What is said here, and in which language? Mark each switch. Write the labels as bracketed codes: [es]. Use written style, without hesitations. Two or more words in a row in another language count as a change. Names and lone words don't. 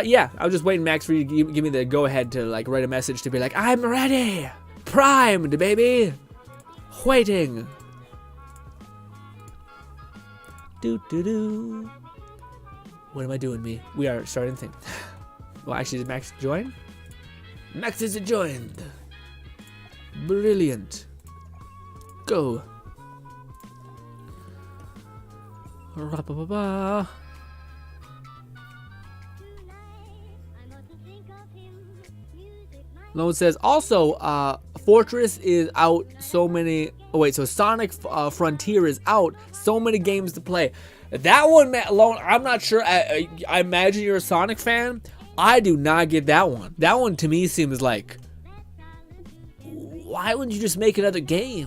[en] Yeah, I was just waiting, Max, for you to give me the go-ahead to like write a message to be like, I'm ready, primed, baby, waiting. Do. What am I doing, me? We are starting thing. Well, actually, did Max join? Max is joined. Brilliant. Go. Ra-ba-ba-ba. Lone says, also, Fortress is out so many... Oh, wait, so Sonic Frontier is out. So many games to play. That one, Lone, I'm not sure. I imagine you're a Sonic fan. I do not get that one. That one, to me, seems like... Why wouldn't you just make another game?